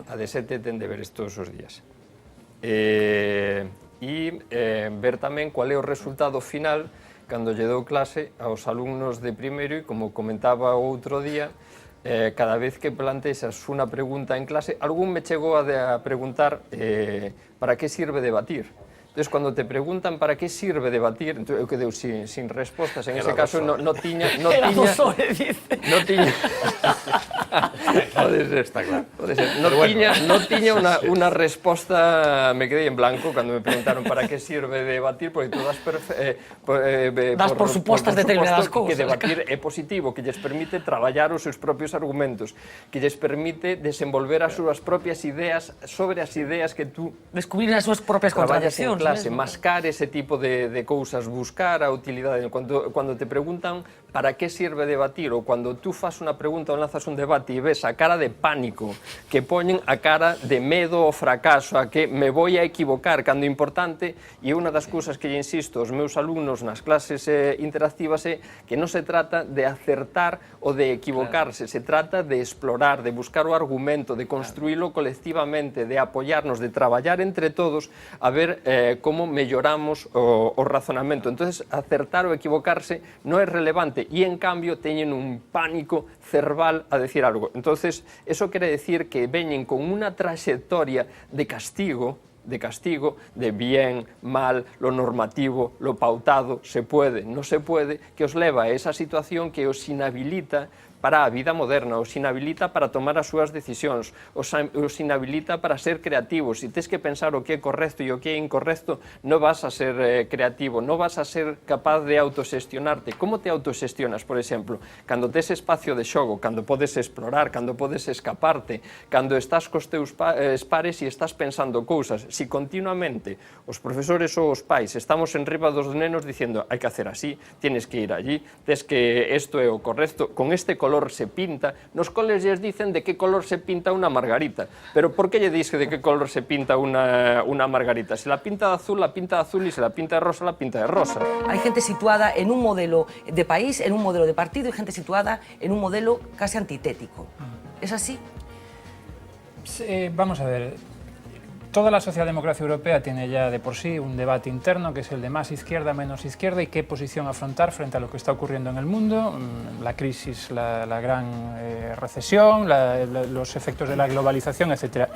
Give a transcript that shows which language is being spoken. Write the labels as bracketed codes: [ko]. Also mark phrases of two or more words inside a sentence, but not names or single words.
[gl] A D7 ten deberes todos os días. E ver tamén cual é o resultado final cando lle dou clase aos alumnos de primeiro, e como comentaba outro día, cada vez que plantexas unha pregunta en clase, algún me chegou a preguntar [es] para que sirve debatir. Entonces, cuando te preguntan para qué sirve debatir, [gl] eu quedei sin respostas, [es] en ese caso [gl] no tiña... [es] Era dos horas, dice. [gl] No tiña... Pode ser, está claro. No tiña unha resposta, me quedei en blanco cando me preguntaron [es] para qué sirve debatir, [gl] porque todas das por supostas determinadas cousas. Que debatir é positivo, que lles permite traballar os seus propios argumentos, que lles permite desenvolver as súas propias ideas sobre as ideas que tú... Descubrir as súas propias contradiccións. Mascar ese tipo de cousas, buscar a utilidade. [es] Cuando te preguntan para qué sirve debatir, [gl] ou cuando tú fas unha pregunta ou lanzas un debate e ves a cara de pánico que poñen a cara de medo ao fracaso, [es] a que me voy a equivocar, [gl] cando é importante, e unha das cousas que lle insisto aos meus alumnos nas clases interactivas é que non se trata de acertar ou de equivocarse, se trata de explorar, de buscar o argumento, de construílo colectivamente, de apoyarnos, de traballar entre todos a ver como melloramos o razonamento. Entonces, acertar ou equivocarse non é relevante, e en cambio teñen un pánico cerval a decir algo. Entonces, eso quere decir que veñen con unha trayectoria de castigo, [es] de bien, mal, lo normativo, lo pautado, se puede, no se puede, [gl] que os leva a esa situación que os inhabilita para a vida moderna, os inhabilita para tomar as súas decisións, os inhabilita para ser creativos. Se tes que pensar o que é correcto e o que é incorrecto, non vas a ser creativo, non vas a ser capaz de autoxestionarte. Como te autoxestionas, por exemplo? Cando tes espacio de xogo, cando podes explorar, cando podes escaparte, cando estás cos teus pares e estás pensando cousas. Si continuamente os profesores ou os pais estamos enriba dos nenos dicindo hai que [es] hacer así, tienes que ir allí, [gl] tes que isto é o correcto, con este color se pinta. Nos coles lles dicen de que color se pinta unha margarita. Pero por que lle dice de que color se pinta unha margarita? [es] Se la pinta de azul, y se la pinta de rosa, la pinta de rosa. Hay gente situada en un modelo de país, en un modelo de partido, y gente situada en un modelo casi antitético. ¿Es así? Vamos a ver, toda la socialdemocracia europea tiene ya de por sí un debate interno que es el de más izquierda, menos izquierda y qué posición afrontar frente a lo que está ocurriendo en el mundo, la crisis, la gran recesión, los efectos de la globalización, etc.